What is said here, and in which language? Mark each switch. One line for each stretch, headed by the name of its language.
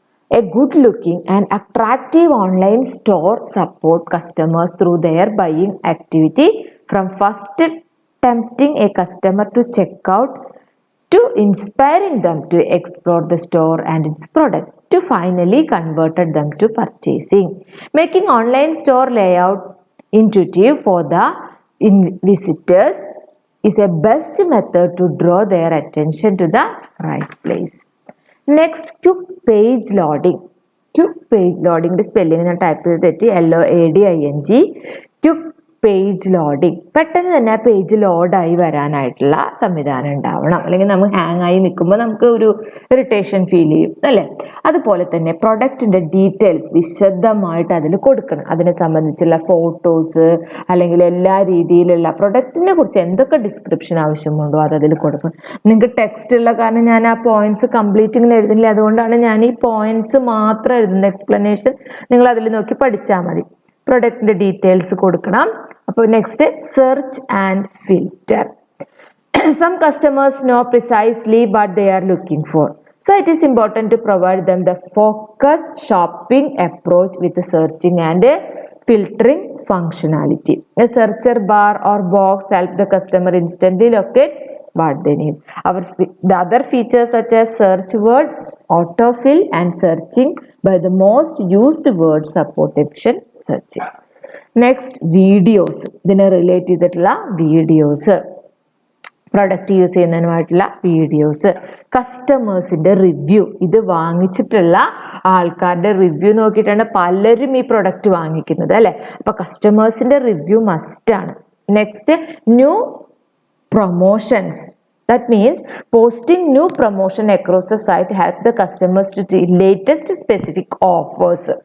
English: A good looking and attractive online store support customers through their buying activity, from first tempting a customer to check out to inspiring them to explore the store and its product to finally converted them to purchasing. Making online store layout intuitive for the visitors is a best method to draw their attention to the right place. Next, quick page loading. Quick page loading
Malayalam: ന്റെ spelling ഞാൻ type ചെയ്ത് തെറ്റി, LOADING. Quick page loading. പെട്ടെന്ന് തന്നെ ആ page ലോഡായി വരാനായിട്ടുള്ള സംവിധാനം ഉണ്ടാവണം, അല്ലെങ്കിൽ നമ്മൾ ഹാങ് ആയി നിൽക്കുമ്പോൾ നമുക്ക് ഒരു ഇറിറ്റേഷൻ ഫീൽ ചെയ്യും അല്ലേ? അതുപോലെ തന്നെ പ്രൊഡക്റ്റിൻ്റെ ഡീറ്റെയിൽസ് വിശദമായിട്ട് അതിൽ കൊടുക്കണം. അതിനെ സംബന്ധിച്ചുള്ള ഫോട്ടോസ് അല്ലെങ്കിൽ എല്ലാ രീതിയിലുള്ള പ്രൊഡക്റ്റിനെ കുറിച്ച് എന്തൊക്കെ ഡിസ്ക്രിപ്ഷൻ ആവശ്യമുണ്ടോ അത് അതിൽ കൊടുക്കണം. നിങ്ങൾക്ക് ടെക്സ്റ്റ് ഉള്ള കാരണം ഞാൻ ആ പോയിന്റ്സ് കംപ്ലീറ്റ് ഇങ്ങനെ എഴുതുന്നില്ല, അതുകൊണ്ടാണ് ഞാൻ ഈ പോയിന്റ്സ് മാത്രം എഴുതുന്ന. എക്സ്പ്ലനേഷൻ നിങ്ങൾ അതിൽ നോക്കി പഠിച്ചാൽ മതി. പ്രൊഡക്റ്റിൻ്റെ ഡീറ്റെയിൽസ് കൊടുക്കണം. അപ്പോൾ next search and filter.
English: Some customers know precisely what they are looking for, so it is important to provide them the focused shopping approach with the searching and filtering functionality. A searcher bar or box help the customer instantly locate what they need. The other features such as search word, autofill and searching by the most used word support efficient searching. Next, videos.
Malayalam: ഇതിനെ relate ചെയ്തിട്ടുള്ള videos, product use ചെയ്യുന്നതിനുമായിട്ടുള്ള videos, കസ്റ്റമേഴ്സിൻ്റെ review, ഇത് വാങ്ങിച്ചിട്ടുള്ള ആൾക്കാരുടെ review നോക്കിയിട്ടാണ് പലരും ഈ product വാങ്ങിക്കുന്നത് അല്ലെ. അപ്പൊ കസ്റ്റമേഴ്സിന്റെ റിവ്യൂ മസ്റ്റ് ആണ്. Next, new promotions.
English: That means posting new promotion across the site help the customers to see latest specific offers.